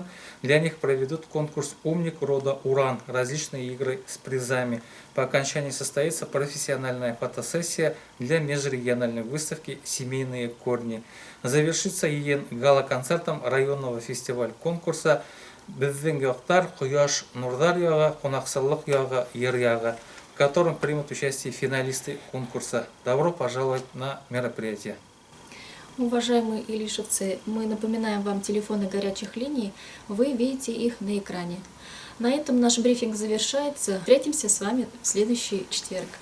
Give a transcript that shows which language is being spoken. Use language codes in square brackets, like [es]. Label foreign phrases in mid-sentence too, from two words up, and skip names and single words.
[ru] Для них проведут конкурс «Умник рода Уран», различные игры с призами. По окончании состоится профессиональная фотосессия для межрегиональной выставки «Семейные корни». Завершится ЕН гала-концертом районного фестиваль-конкурса «Біздің göктар Құяш Нурдар яғы, Қонақсылық яғы, Ер яғы», в котором примут участие финалисты конкурса. Добро пожаловать на мероприятие. Уважаемые илишевцы, мы напоминаем вам телефоны горячих линий, вы видите их на экране. На этом наш брифинг завершается. Встретимся с вами в следующий четверг.